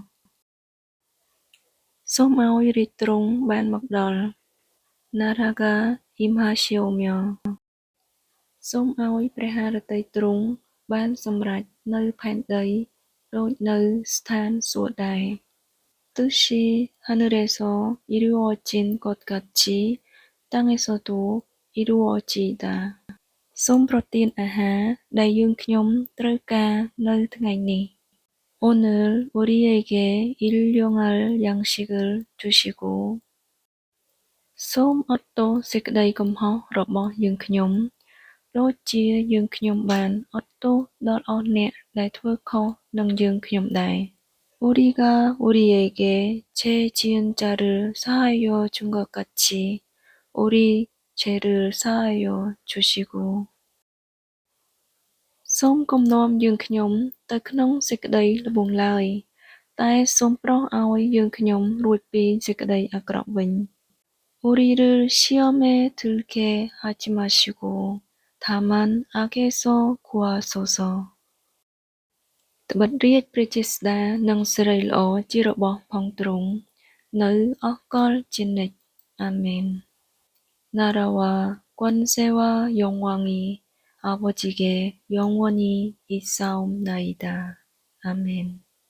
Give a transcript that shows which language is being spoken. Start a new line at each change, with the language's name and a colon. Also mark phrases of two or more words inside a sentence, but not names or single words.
Khmer: សូមឲ្យរាជទ្រង់បានមកដល់
Korean: 나라가 임하시오
Khmer: សូមឲ្យព្រះハរតីទ្រង់បានសម្រេចនៅផែនដីដូចនៅស្ថានសួគ៌ដែរ
Korean: 뜻이 하늘에서 이루어진 것 같이 땅에서도 이루어지이다.
Khmer: សូមប្រទានអាហារដែលយើងខ្ញុំត្រូវការនៅថ្ងៃនេះ
Korean: 오늘 우리에게 일용할 양식을 주시고
Khmer: សូមអត់ទោសសេចក្តីកំហុសរបស់យើងខ្ញុំដូចជាយើងខ្ញុំបានអត់ទោសដល់អស់អ្នកដែលធ្វើខុសនឹងយើងខ្ញុំដែរ
Korean: 우리가 우리에게 죄지은 자를 사하여 준 것 같이 우리 죄를 사하여 주시고
Khmer: សូមគំនុំយើងខ្ញុំទៅក្នុងសេចក្តីល្បួងឡើយតែសូមប្រោស ឲ្យយើងខ្ញុំរួចពីសេចក្តីអាក្រក់វិញ
Korean: 우리를 시험에 들게 하지 마시고 다만 악에서 구하소서
Khmer: ត្បិតរាជព្រះចេស្តានិងសិរីល្អជារបស់ផងទ្រង់នៅអកលជានិច្ចអាមែន
Korean: 나라와 권세와 영광이 아버지께 영원히 있사옵나이다. 아멘.